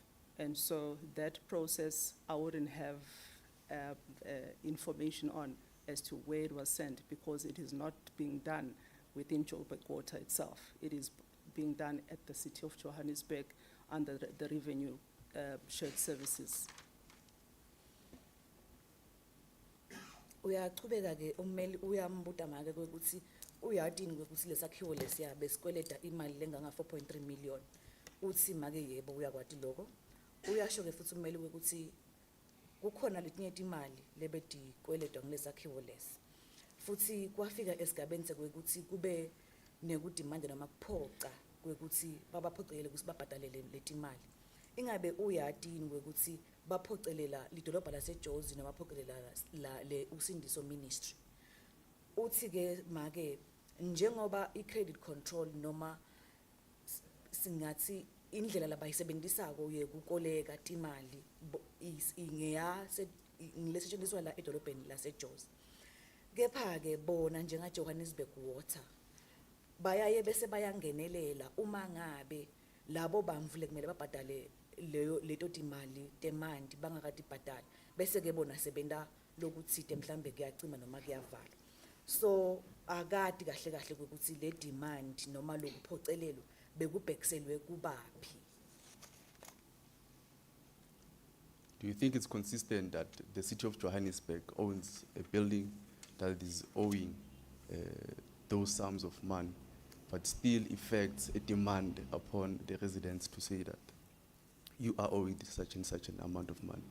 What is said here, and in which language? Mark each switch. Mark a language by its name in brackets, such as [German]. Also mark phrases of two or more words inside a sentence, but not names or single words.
[English] And so that process, I wouldn't have information on as to where it was sent, because it is not being done within Joburg Water itself. It is being done at the City of Johannesburg under the revenue shared services. [Swati] Uyachubeka ke ummeli uyambuta make kwekuthi uyatini kwekuthi lesakhiwo lesiya besikweleta imali lenganga 4.3 million. Uthi make yebo uyakwati lokho. Uyasho ke futhi ummeli wekuthi kukhona letinye imali lebedi kweledwa ngilesakhiwo lesi. Futhi kwafika esigabeni sekwekuthi kube nekudimanda noma kuphoqa kwekuthi babaphoqelele ukuthi babhadalele leti imali. Ingabe uyatini kwekuthi baphoqelela lidolobha laseJozi noma baphoqelela le Usindiso Ministry. Uthi ke make njengoba i- [English] credit control [Swati] noma singathi indlela labayisebenzisako yekukoleka timali ngilesetshenziswa la edolobheni laseJozi. Kepha ke bona njenga Johannesburg Water bayaye bese bayangenelela uma ngabe labo bamvule kumele babhadale leto timali temandi bangakatibhadali bese ke bona sebenta lokuthite mhlambe kuyacima noma kuyavala. So akati kahle kahle ukuthi le demand noma lokuphocelelo bekubhekiselwe kubaphi. [English] Do you think it's consistent that the City of Johannesburg owns a building that is owing those sums of money, but still effects a demand upon the residents to say that you are owing such and such an amount of money?